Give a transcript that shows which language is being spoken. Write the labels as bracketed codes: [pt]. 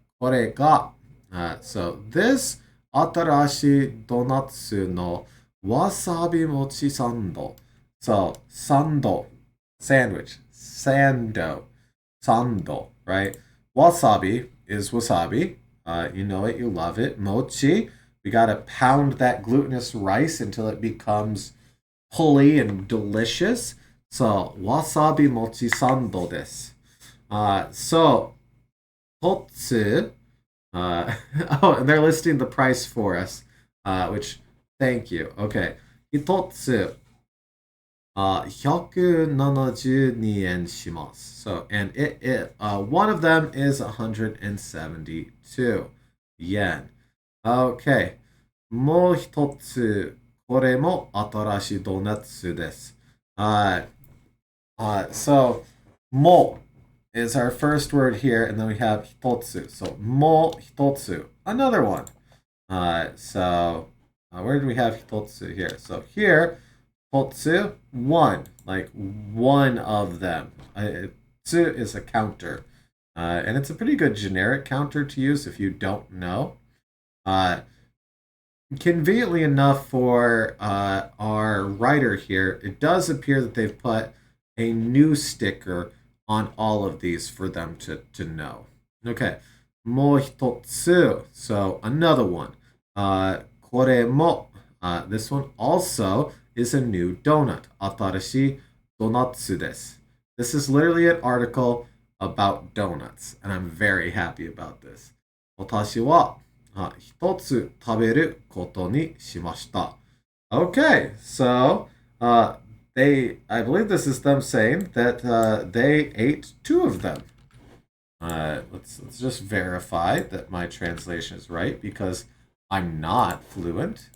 [ja] これが, [en] so this [ja] 新しいドーナツのわさび餅サンド. [en] So, sando, sandwich, sando, sando, right? Wasabi is wasabi. You know it, you love it. Mochi, we gotta pound that glutinous rice until it becomes pulley and delicious. [ja] So, wasabi mochi sando desu. So, totsu. [en] Oh, and they're listing the price for us, which, thank you. [ja] Okay. Hitotsu, 172 yen shimasu. [en] So, and one of them is 172 yen. Okay. [ja] もう一つ、これも新しいドーナツです。 [en] So, も is our first word here, and then we have hitotsu. So, もhitotsu, another one. So, where do we have hitotsu here? So, here, hitotsu, one. like one of them. Tsu is a counter. And it's a pretty good generic counter to use if you don't know. Uh, Conveniently enough for our writer here, it does appear that they've put a new sticker on all of these for them to know. Okay. [ja] もう一つ. [en] So another one. [ja] これも. [en] This one also is a new donut. [ja] 新しいドーナツです. [en] This is literally an article about donuts, and I'm very happy about this. [ja] 私は一つ食べることにしました. [en] Okay, so I believe this is them saying that they ate two of them. Let's just verify that my translation is right because I'm not fluent.